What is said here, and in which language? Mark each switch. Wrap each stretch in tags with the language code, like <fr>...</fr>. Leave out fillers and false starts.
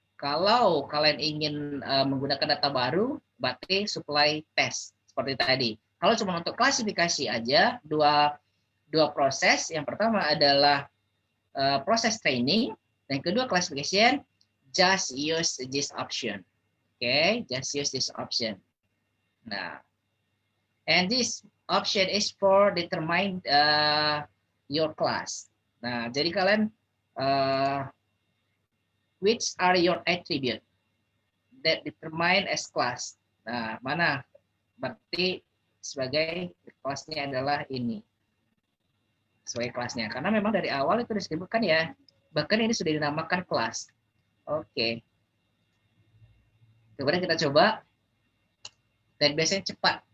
<id>Kalau kalian ingin menggunakan data baru, berarti supply test seperti tadi. Kalau cuma untuk klasifikasi aja, dua proses. Yang pertama adalah proses training, dan yang kedua classification.</id> <en>Just use this option. Okay, just use this option. Nah, and this option is for determine your class.</en> <id>Nah, jadi kalian</id> <en>which are your attribute that determine as class.</en> <id>Nah, mana? Berarti sebagai kelasnya adalah ini. Sebagai kelasnya. Karena memang dari awal itu disebutkan ya. Bahkan ini sudah dinamakan kelas. Oke. Kemudian kita coba. Dan biasanya cepat.</id>